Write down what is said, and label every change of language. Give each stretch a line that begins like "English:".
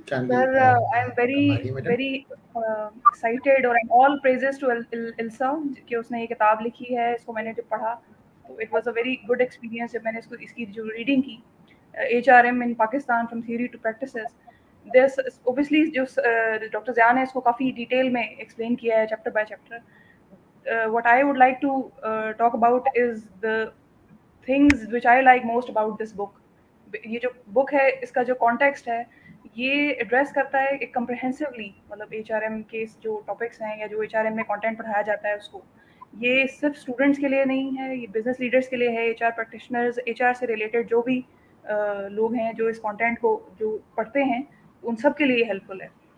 English: sir I am very excited
Urdu: اور
English: all praises to السا
Urdu: کہ اس نے یہ کتاب لکھی ہے. اس کو میں نے جب پڑھا تو
English: it was a very good experience
Urdu: جب میں نے اس کی جو ریڈنگ کی، H R M in Pakistan from theory to practices.
English: this obviously
Urdu: جو ڈاکٹر ضیاء نے اس کو کافی ڈیٹیل میں ایکسپلین کیا ہے chapter by chapter.
English: what I would like to talk about is the things which I like most about this book.
Urdu: یہ جو بک ہے اس کا جو کانٹیکسٹ ہے یہ ایڈریس کرتا ہے ایک کمپریہنسولی، مطلب ایچ آر ایم کے جو ٹاپکس ہیں یا جو ایچ آر ایم میں کانٹینٹ پڑھایا جاتا ہے اس کو، یہ صرف اسٹوڈنٹس کے لیے نہیں ہے، یہ بزنس لیڈرس کے لیے ہے، H R practitioners, H R سے ریلیٹڈ جو بھی لوگ ہیں جو اس کانٹینٹ کو جو پڑھتے ہیں ان سب کے لیے ہیلپ فل ہے.